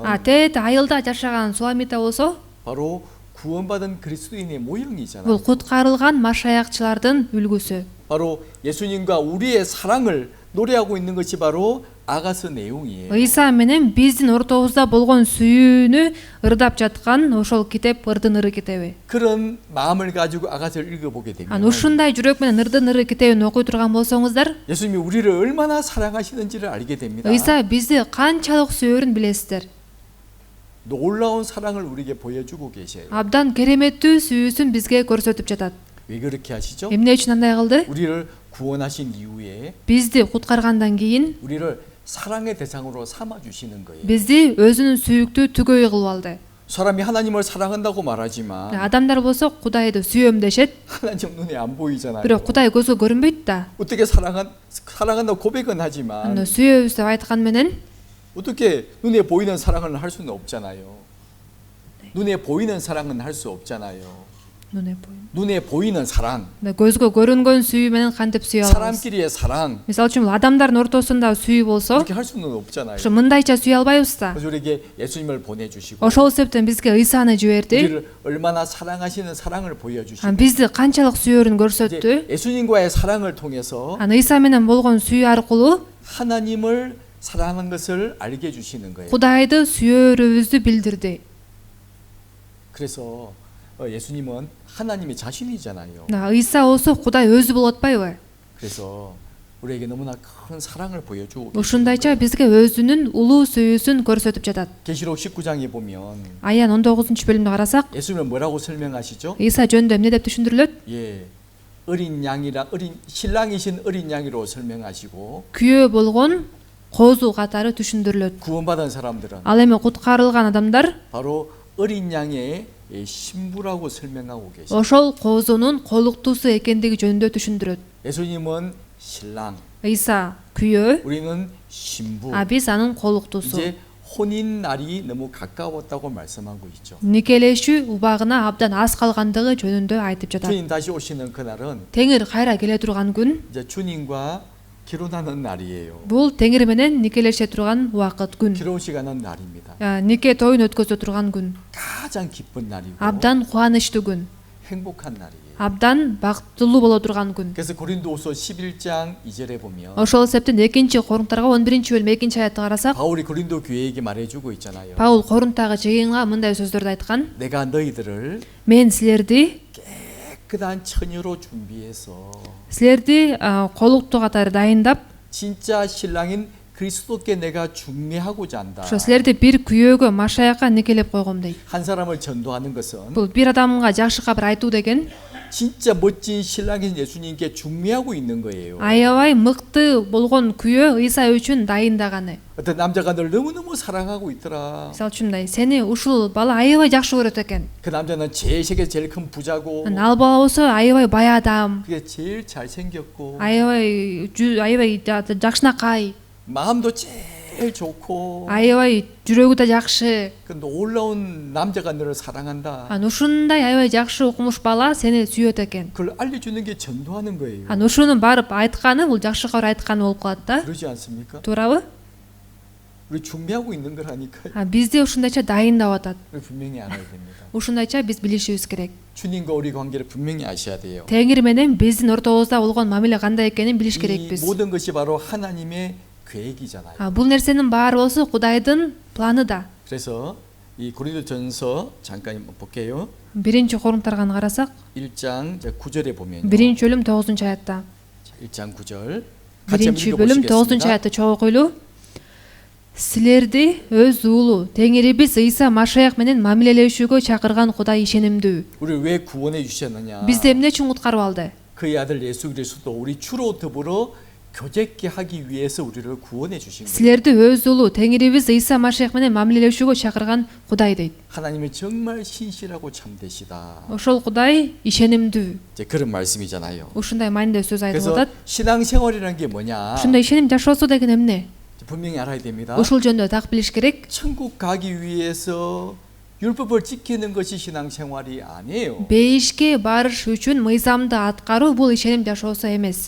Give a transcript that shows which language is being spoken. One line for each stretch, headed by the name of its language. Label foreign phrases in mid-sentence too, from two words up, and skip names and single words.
Kyrgyz: Тет айылда жашаган Суламита болсо,
Korean: 바로 구원받은 그리스도인의 모형이잖아요.
Kyrgyz: бул куткарылган Машаякчылардын үлгүсү.
Korean: 바로 예수님과 우리의 사랑을 노래하고 있는 것이 바로 아가서 내용이에요.
Kyrgyz: Ыйса менен биздин ортобузда болгон сүйүүнү ырдап жаткан ошол китеп ырдын ыры китеби.
Korean: 그런 마음을 가지고 아가서를 읽어보게 되면
Kyrgyz: Ушундай жүрөк менен ырдын ыры китебин окуй турган болсоңуздар,
Korean: 예수님이 우리를 얼마나 사랑하시는지를 알게 됩니다.
Kyrgyz: Ыйса бизди канчалык сүйөрүн билесиздер.
Korean: 놀라운 사랑을 우리에게 보여주고 계셔요.
Kyrgyz: Абдан кереметтүү сүйүүсүн бизге көрсөтүп жатат.
Korean: 왜 그렇게 하시죠?
Kyrgyz: Эмне үчүн андай кылды?
Korean: 우리를 구원하신 이후에
Kyrgyz: Бизди куткаргандан кийин
Korean: 우리를 사랑의 대상으로 삼아 주시는 거예요.
Kyrgyz: бизди өзүнүн сүйүктүү түгөй кылып алды.
Korean: 사람이 하나님을 사랑한다고 말하지만
Kyrgyz: Адамдар болсо Кудайды сүйөм дешет,
Korean: 하나님 눈에 안 보이잖아요.
Kyrgyz: бирок Кудай көзгө көрүнбөйт да.
Korean: 어떻게 사랑한다고 고백은 하지만
Kyrgyz: Аны сүйөбүз деп айткан менен
Korean: 어떻게 눈에 보이는 사랑을 할 수는 없잖아요. 눈에 보이는 사랑은 할 수 없잖아요. 눈에 보이는 사랑,
Kyrgyz: көзгө көрүнгөн сүйүү менен кантип сүйө алабыз?
Korean: 사람끼리의 사랑
Kyrgyz: Мисалы үчүн адамдардын ортосунда сүйүү болсо,
Korean: 그렇게 할 수는 없잖아요.
Kyrgyz: ошо мындайча сүйө албайбыз да.
Korean: 그래서 우리에게 예수님을 보내주시고
Kyrgyz: Ошол себептен бизге Ыйсаны жиберди.
Korean: 우리를 얼마나 사랑하시는 사랑을 보여주시고
Kyrgyz: Бизди канчалык сүйөрүн
Korean: 이제
Kyrgyz: көрсөттү.
Korean: 예수님과의 사랑을 통해서
Kyrgyz: Ыйса менен болгон сүйүү аркылуу
Korean: 하나님을 사랑하는 것을 알게 해주시는 거예요.
Kyrgyz: Кудайды сүйөрүбүздү билдирди.
Korean: 그래서 예수님은 하나님의 자신이잖아요.
Kyrgyz: Ыйса болсо Кудай өзү болуп атпайбы?
Korean: 그래서 우리에게 너무나 큰 사랑을 보여주고
Kyrgyz: Ушундайча бизге өзүнүн улуу сүйүүсүн көрсөтүп жатат.
Korean: 계시록 19장에 보면
Kyrgyz: Аян 19-бөлүмдү карасак,
Korean: 예수님은 뭐라고 설명하시죠?
Kyrgyz: Ыйса жөнүндө эмне деп түшүндүрүлөт?
Korean: 예, 어린 신랑이신 어린 양이로 설명하시고
Kyrgyz: Күйөө болгон козу катары түшүндүрүлөт.
Korean: 구원받은 사람들은
Kyrgyz: Ал эми куткарылган адамдар
Korean: 바로 어린 양의 신부라고 설명하고 계시죠.
Kyrgyz: ошол козунун колуктуусу экендиги жөнүндө түшүндүрөт.
Korean: 예수님은 신랑,
Kyrgyz: Ыйса күйөө,
Korean: 우리는 신부.
Kyrgyz: биз анын колуктуусу.
Korean: 이제 혼인 날이 너무 가까웠다고 말씀하고 있죠.
Kyrgyz: Никелешүү убагына абдан аз калгандыгы жөнүндө айтып жатат.
Korean: 주님 다시 오시는 그날은
Kyrgyz: Теңир кайра келе турган күн
Korean: 이제 주님과 결혼하는 날이에요.
Kyrgyz: бул Теңир менен никелеше турган убакыт күн.
Korean: 결혼식 하는 날입니다.
Kyrgyz: Нике тоюн өткөзө турган күн.
Korean: 가장 기쁜 날이고
Kyrgyz: Абдан кубанычтуу күн.
Korean: 행복한 날이에요.
Kyrgyz: Абдан бактылуу боло турган күн.
Korean: 그래서 고린도후서 11장 2절에 보면
Kyrgyz: Ошол себептен 2-Корунтарга 11-бөлүм 2-аятты карасак,
Korean: 바울이 고린도 교회에게 말해주고 있잖아요.
Kyrgyz: Паул Корунтагы жыйынга мындай сөздөрдү айткан:
Korean: 내가 너희들을
Kyrgyz: "Мен силерди
Korean: 깨끗한 처녀로 준비해서
Kyrgyz: колуктуу катары дайындап,
Korean: 진짜 신랑인 그리스도께 내가 중매하고자 한다.
Kyrgyz: ошо силерди бир күйөөгө Машаякка никелеп койгом" дейт.
Korean: 한 사람을 전도하는 것은
Kyrgyz: Бул бир адамга жакшы кабар айтуу деген
Korean: 진짜 멋진 신랑인 예수님께 중매하고 있는 거예요.
Kyrgyz: аябай мыкты болгон күйөө Ыйса үчүн дайындаганы.
Korean: 어떤 남자가 널 너무너무 사랑하고 있더라.
Kyrgyz: Мисалы үчүн мындай, сени ушул бала аябай жакшы көрөт экен.
Korean: 그 남자는 세계에 제일 큰 부자고
Kyrgyz: Ал бала болсо аябай бай адам,
Korean: 그게 제일 잘생겼고
Kyrgyz: аябай жакшынакай,
Korean: 마음도 제일 좋고
Kyrgyz: аябай жүрөгү да жакшы.
Korean: 그 놀라운 남자가 너를 사랑한다.
Kyrgyz: Ушундай аябай жакшы окумуш бала сени сүйөт экен.
Korean: 그걸 알려주는 게 전도하는 거예요.
Kyrgyz: Ушуну барып айтканы бул жакшы кабар айтканы болуп калат да.
Korean: 그러지 않습니까?
Kyrgyz: Туурабы?
Korean: 우리 준비하고 있는 거라니까요.
Kyrgyz: Бизди ушундайча дайындап атат.
Korean: 우리 분명히 알아야 됩니다.
Kyrgyz: Ушундайча биз билишибиз керек.
Korean: 주님과 우리 관계를 분명히 아셔야 돼요.
Kyrgyz: Теңир менен биздин ортобузда болгон мамиле кандай экенин билиш
Korean: 이
Kyrgyz: керекпиз.
Korean: 모든 것이 바로 하나님의 계획이잖아요.
Kyrgyz: Бул нерсенин баары болсо Кудайдын планы да.
Korean: 그래서 이 고린도전서 잠깐 볼게요.
Kyrgyz: 1-Корунтарганы карасак,
Korean: 1장 9절에 보면
Kyrgyz: 1-бөлүм 9-аятта.
Korean: 1장 9절 같이 한번
Kyrgyz: 1-бөлүм 9-аятты чогуу окуйлу. Силерди өз уулу Теңирибиз Ыйса Машаяк менен мамилелешүүгө чакырган Кудай ишенимдүү.
Korean: 우리를 왜 구원해 주셨느냐?
Kyrgyz: Бизди эмне үчүн куткарып алды?
Korean: 그의 아들 예수 그리스도 우리 주로 더불어 교제케 하기 위해서 우리를 구원해 주신 거예요.
Kyrgyz: Силерди өз уулу Теңирибиз Ыйса Машаяк менен мамилелешүүгө чакырган Кудай дейт.
Korean: 하나님은 정말 신실하고 참되시다.
Kyrgyz: Ошол Кудай ишенимдүү.
Korean: 이제 그런 말씀이잖아요.
Kyrgyz: Ушундай маанилүү сөз айтып
Korean: 그래서
Kyrgyz: атат.
Korean: 신앙생활이라는 게 뭐냐?
Kyrgyz: Ушундай ишеним жашоосу деген эмне?
Korean: 분명히 알아야 됩니다.
Kyrgyz: Ушул жөнүндө так билиш керек.
Korean: 천국 가기 위해서 율법을 지키는 것이 신앙생활이 아니에요.
Kyrgyz: Бейишке барыш үчүн мыйзамды аткаруу бул ишеним жашоосу эмес.